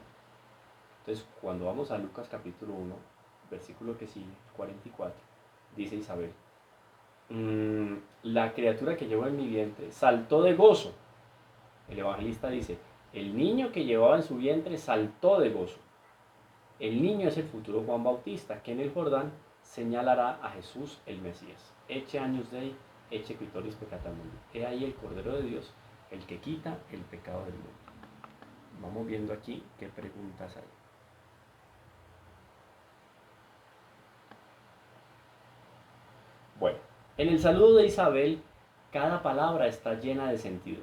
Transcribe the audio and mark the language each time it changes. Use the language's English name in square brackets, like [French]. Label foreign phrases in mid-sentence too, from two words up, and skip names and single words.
[Spanish] Entonces, cuando vamos a Lucas capítulo 1, versículo que sigue, 44, dice Isabel, la criatura que llevo en mi vientre saltó de gozo. El evangelista dice, el niño que llevaba en su vientre saltó de gozo. El niño es el futuro Juan Bautista, que en el Jordán señalará a Jesús el Mesías. [Latin] Ecce agnus Dei, ecce qui tollis peccata mundi. [Spanish] He ahí el Cordero de Dios, el que quita el pecado del mundo. Vamos viendo aquí qué preguntas hay. Bueno, en el saludo de Isabel, cada palabra está llena de sentido.